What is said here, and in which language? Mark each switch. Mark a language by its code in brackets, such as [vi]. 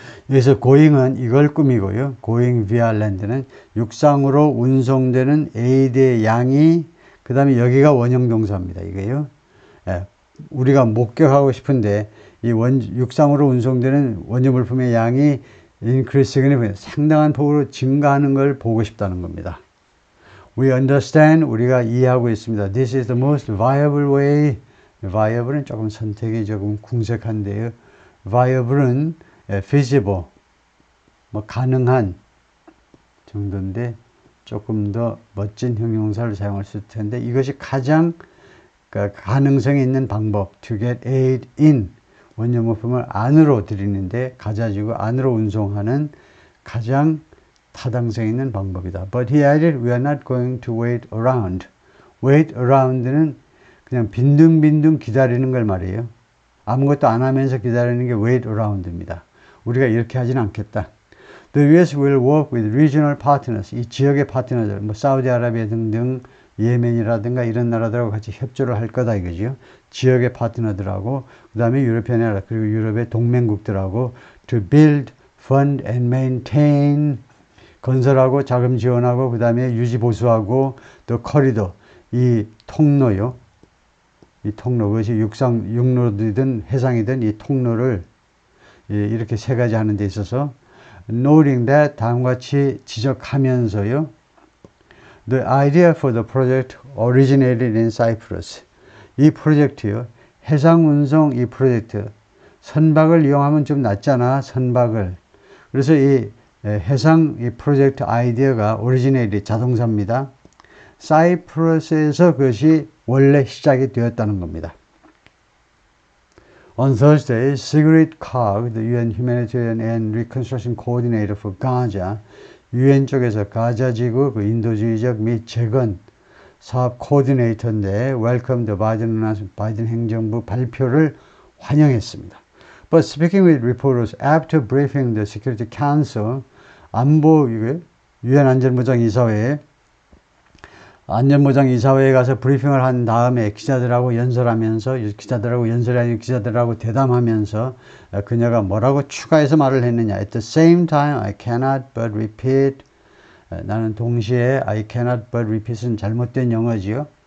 [ko] 여기서 going은 이걸 꾸미고요. going via land는 육상으로 운송되는 aid의 양이 그 다음에 여기가 원형 동사입니다. 이게요. 우리가 목격하고 싶은데 이 육상으로 운송되는 원조 물품의 양이 increasing 상당한 폭으로 증가하는 걸 보고 싶다는 겁니다. [en] We understand [ko] 우리가 이해하고 있습니다. [en] This is the most viable way. [ko] viable은 조금 선택이 조금 궁색한데요. viable은 feasible, 뭐 가능한 정도인데 조금 더 멋진 형용사를 사용할 수 있을 텐데 이것이 가장 가능성이 있는 방법 [en] to get aid in [ko] 원료 물품을 안으로 들이는데 가져지고 안으로 운송하는 가장 타당성 있는 방법이다. [en] But he added, we are not going to wait around. [ko] wait around는 그냥 빈둥빈둥 기다리는 걸 말이에요. 아무것도 안 하면서 기다리는 게 wait around입니다. 우리가 이렇게 하진 않겠다. [en] The US will work with regional partners. [ko] 이 지역의 파트너들, 뭐 사우디아라비아 등등 예멘이라든가 이런 나라들하고 같이 협조를 할 거다 이거죠. 지역의 파트너들하고 그 다음에 유럽의 나라 그리고 유럽의 동맹국들하고 [en] to build, fund and maintain [ko] 건설하고 자금 지원하고 그 다음에 유지 보수하고 또 커리도 이 통로요. 이 통로 그것이 육로든 해상이든 이 통로를 이렇게 세 가지 하는 데 있어서 [en] noting that [ko] 다음과 같이 지적하면서요. [en] The idea for the project originated in Cyprus. [ko] 이 프로젝트요. 해상운송 이 프로젝트. 선박을 이용하면 좀 낫잖아. 선박을. 그래서 이 해상 이 프로젝트 아이디어가 originated 자동사입니다. 사이프러스에서 그것이 원래 시작이 되었다는 겁니다. [en] On Thursday, Sigrid Kaag, the UN Humanitarian and Reconstruction Coordinator for Gaza, [ko] UN 쪽에서 가자 지구 그 인도주의적 및 재건 사업 코디네이터인데 welcome the 바이든 행정부 발표를 환영했습니다. [en] But speaking with reporters after briefing the Security Council, [ko] 안보 UN 안전보장이사회에 안전보장이사회에 가서 브리핑을 한 다음에 기자들하고 연설하면서 기자들하고 대담하면서 그녀가 뭐라고 추가해서 말을 했느냐. [en] At the same time, I cannot but repeat. [ko] 나는 동시에 [en] I cannot but repeat [ko] 은 잘못된 영어지요.